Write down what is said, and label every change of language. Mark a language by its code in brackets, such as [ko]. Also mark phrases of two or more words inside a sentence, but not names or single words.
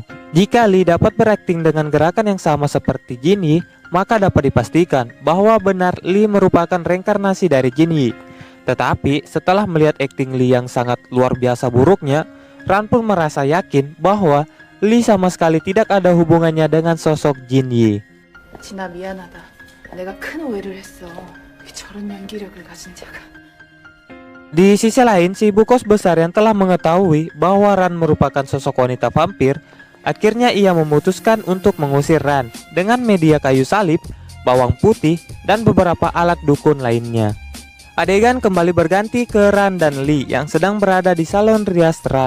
[id] Jika Lee dapat berakting dengan gerakan yang sama seperti Jin Yi, maka dapat dipastikan bahwa benar Lee merupakan reinkarnasi dari Jin Yi. Tetapi setelah melihat akting Lee yang sangat luar biasa buruknya, Ran pun merasa yakin bahwa Lee sama sekali tidak ada hubungannya dengan sosok Jin Yi. [ko] 진아 미안하다. 내가 큰 오해를 했어. 저런 연기력을 가진 자가. [id] Di sisi lain, si ibu kos besar yang telah mengetahui bahwa Ran merupakan sosok wanita vampir, akhirnya ia memutuskan untuk mengusir Ran dengan media kayu salib, bawang putih, dan beberapa alat dukun lainnya. Adegan kembali berganti ke Ran dan Lee yang sedang berada di salon rias Ran.